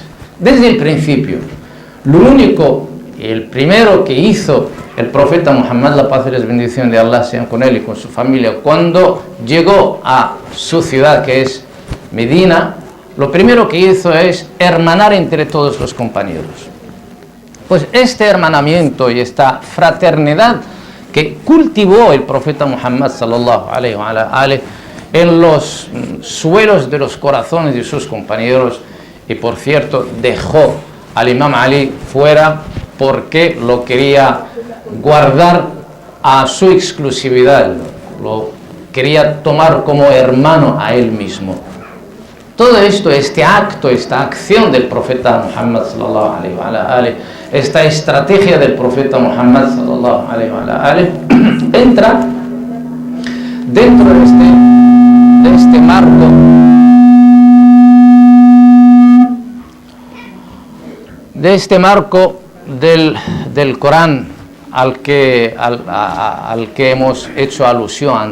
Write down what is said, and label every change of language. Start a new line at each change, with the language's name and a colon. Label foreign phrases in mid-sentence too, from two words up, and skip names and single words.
Spanish: Desde el principio, lo único y el primero que hizo el profeta Muhammad, la paz y la bendición de Allah sean con él y con su familia, cuando llegó a su ciudad, que es Medina, lo primero que hizo es hermanar entre todos los compañeros. Pues este hermanamiento y esta fraternidad que cultivó el profeta Muhammad
Arabic: صلى الله عليه وآله
Spanish: en los suelos de los corazones de sus compañeros, y por cierto dejó al Imam Ali fuera porque lo quería guardar a su exclusividad, lo quería tomar como hermano a él mismo. Todo esto, este acto, esta acción del profeta Muhammad
Arabic: صلى الله عليه وآله,
Spanish: esta estrategia del profeta Muhammad
Arabic: صلى الله عليه وآله,
Spanish: entra dentro de este marco del Corán al que hemos hecho alusión antes.